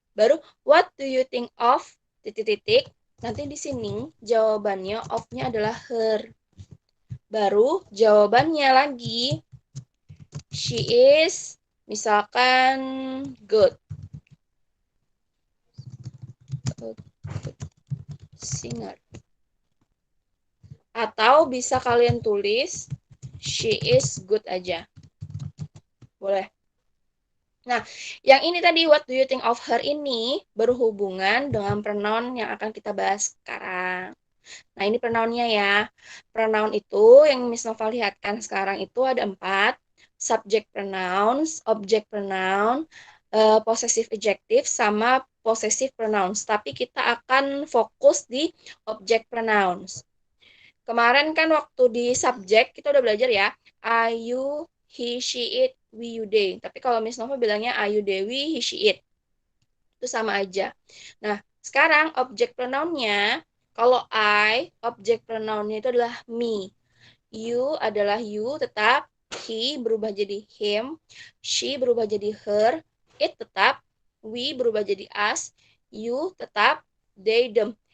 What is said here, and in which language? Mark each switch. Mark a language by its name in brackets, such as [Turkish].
[English] Baru what do you think of? [Indonesian] Titik-titik. Nanti di sini jawabannya of-nya adalah her. Baru jawabannya lagi she is misalkan good. [English] Good singer. [Indonesian] Atau bisa kalian tulis [English] she is good [Indonesian] aja. Boleh. Nah, yang ini tadi [English] what do you think of her [Indonesian] ini berhubungan dengan pronoun yang akan kita bahas sekarang. Nah, ini pronounnya ya. Pronoun itu yang Miss Nova lihatkan sekarang itu ada 4. [English] Subject pronouns, object pronoun, possessive adjective, sama possessive pronouns. [Indonesian] Tapi kita akan fokus di object pronouns. Kemarin kan waktu di subjek kita udah belajar ya. [English] I, you, he, she, it, we, you, they. [Indonesian] Tapi kalau Miss Nova bilangnya I, you, they, we, he, she, it. Itu sama aja. Nah, sekarang objek pronounnya, kalau I, objek pronounnya itu adalah me. You adalah you, tetap. He berubah jadi him. She berubah jadi her. It tetap. We berubah jadi us. You tetap. They, them.